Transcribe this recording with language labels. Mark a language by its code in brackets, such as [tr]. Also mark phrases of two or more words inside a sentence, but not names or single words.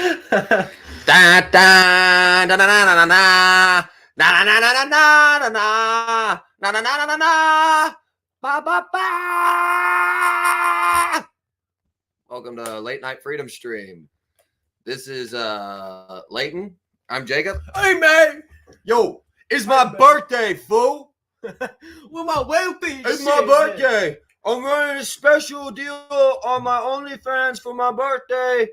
[en] Da da da da da da da da na na na na na na na na na na na na na ba ba ba. Welcome to Late Night Freedom Stream. This is Leighton. I'm Jacob. Hey man, yo, it's my birthday, fool. Well, my wealthy. It's my birthday. I'm running a special deal on my OnlyFans for my birthday.